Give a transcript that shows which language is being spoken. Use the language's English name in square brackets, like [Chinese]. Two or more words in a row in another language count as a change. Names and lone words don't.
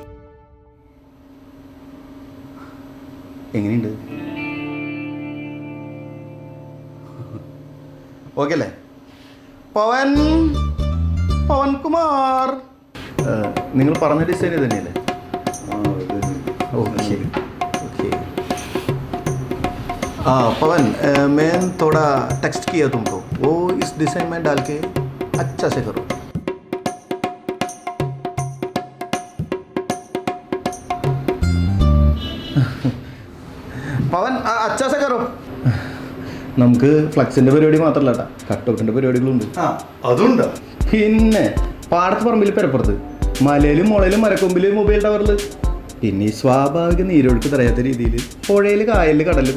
[Malayalam] എങ്ങനെയുണ്ട്? ഓക്കെ അല്ലേ? പവൻകുമാർ, നിങ്ങൾ പറഞ്ഞ ഡിസൈൻ തന്നെയല്ലേ? [English] OK OK [Hindi] पवन, मैं थोड़ा टेक्स्ट किया तुमको, वो इस डिज़ाइन में डाल के अच्छा से करो. पवन अच्छा से करो. [Malayalam] നമുക്ക് ഫ്ലക്സിന്റെ പരിപാടി മാത്രമല്ല കേട്ടാ, കട്ടൗട്ടിന്റെ പരിപാടികളുണ്ട്. അതുണ്ടോ? പിന്നെ പാടത്ത് പറമ്പിൽ പെരപ്പുറത്ത് മലയിലും മുളയിലും മരക്കൊമ്പില് [English] mobile tower, [Malayalam] പിന്നെ ഈ സ്വാഭാവിക നീരൊഴുക്ക് തടയാത്ത രീതിയിൽ പുഴയിൽ കായലിൽ കടലിൽ